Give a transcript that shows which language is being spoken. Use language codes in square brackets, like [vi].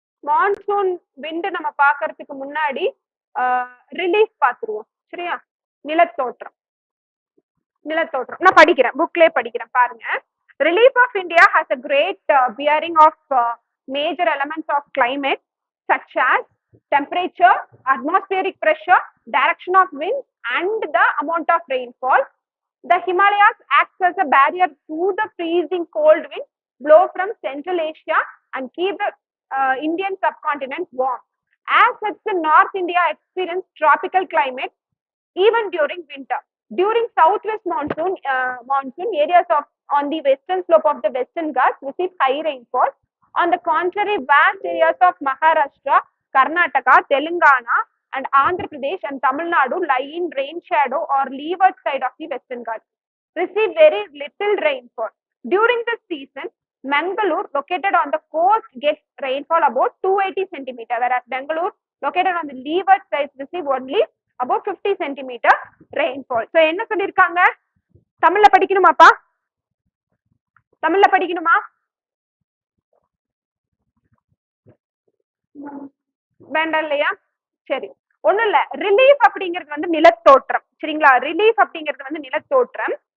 [ta] Monsoon wind நம்ம பாக்குறதுக்கு முன்னாடி ரிலீஃப் பாத்துருவோம். சரியா? நிலத்தோற்றம். நான் படிக்கிறேன், புக்லயே படிக்கிறேன் பாருங்க. [en] Relief of India has a great bearing of major elements of climate such as temperature, atmospheric pressure, direction of wind, and the amount of rainfall. The Himalayas acts as a barrier to the freezing cold winds blow from Central Asia and keep the Indian subcontinent warm. As such, the North India experiences tropical climate even during winter. During southwest monsoon, areas on the western slope of the Western Ghats receive high rainfall. On the contrary, vast areas of Maharashtra, Karnataka, Telangana, and Andhra Pradesh and Tamil Nadu lie in rain shadow or leeward side of the Western Ghats, receive very little rainfall. During this season, Mangalore, located on the coast, gets rainfall about 280 centimeter, whereas Bangalore, located on the leeward side, receive only about 50 centimeter rainfall. [ta] So என்ன சொல்லிருக்காங்க? தமிழ்ல படிக்கணுமாப்பா? தமிழ்ல படிக்கணுமா? வேண்டாம் இல்லையா? சரி, ஒண்ணும் இல்ல. ரிலீஃப் அப்படிங்கிறது வந்து நிலத்தோற்றம். சரிங்களா? ரிலீஃப் அப்படிங்கிறது வந்து நிலத்தோற்றம்.